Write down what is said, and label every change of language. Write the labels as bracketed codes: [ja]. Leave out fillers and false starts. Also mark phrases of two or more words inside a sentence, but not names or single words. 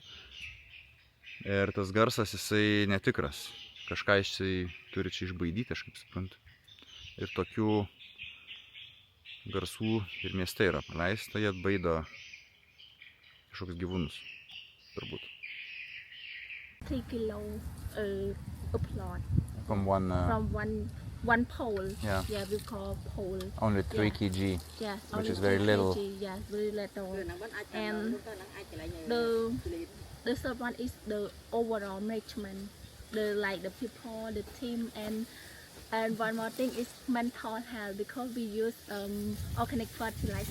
[lt] Ir tas garsas jisai netikras. Kažką jisai turi čia išbaidyti, aš kaip suprantu. Ir tokių garsų ir mieste yra praleista, jie atbaido kažkoks gyvūnus, turbūt. [en] 3 kilo upload. From one pole. Yeah. Yeah, we call pole. Only 3 kg, Yes, which only is very 3 little. kg, yes, very little. And the third one is the overall management, the people, the team, and one more thing is mental health, because we use organic fertilizer.